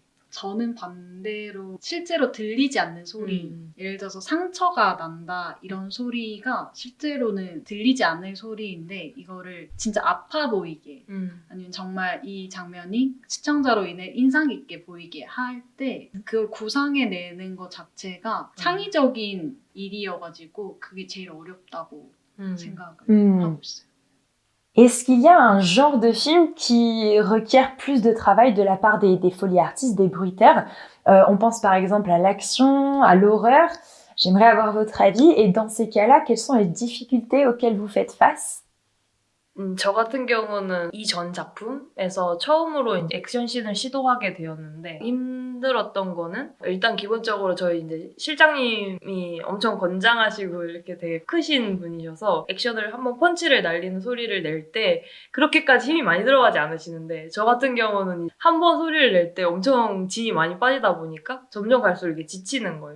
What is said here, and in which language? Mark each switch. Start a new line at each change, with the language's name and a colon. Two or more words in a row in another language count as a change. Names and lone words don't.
Korean: 저는 반대로 실제로 들리지 않는 소리, 예를 들어서 상처가 난다 이런 소리가 실제로는 들리지 않을 소리인데 이거를 진짜 아파 보이게 아니면 정말 이 장면이 시청자로 인해 인상 깊게 보이게 할 때 그걸 구상해내는 것 자체가 창의적인 일이어가지고 그게 제일 어렵다고 생각을 하고 있어요.
French: Est-ce qu'il y a un genre de film qui requiert plus de travail de la part des folies artistes, des bruiteurs? On pense par exemple à l'action, à l'horreur. J'aimerais avoir votre avis. Et dans ces cas-là, quelles sont les difficultés auxquelles vous faites face?
Korean: 저 같은 경우는 이전 작품에서 처음으로 액션씬을 시도하게 되었는데 힘들었던 거는 일단 기본적으로 저희 이제 실장님이 엄청 건장하시고 이렇게 되게 크신 분이셔서 액션을 한번 펀치를 날리는 소리를 낼 때 그렇게까지 힘이 많이 들어가지 않으시는데 저 같은 경우는 한 번 소리를 낼 때 엄청 진이 많이 빠지다 보니까 점점 갈수록 이게 지치는 거예요.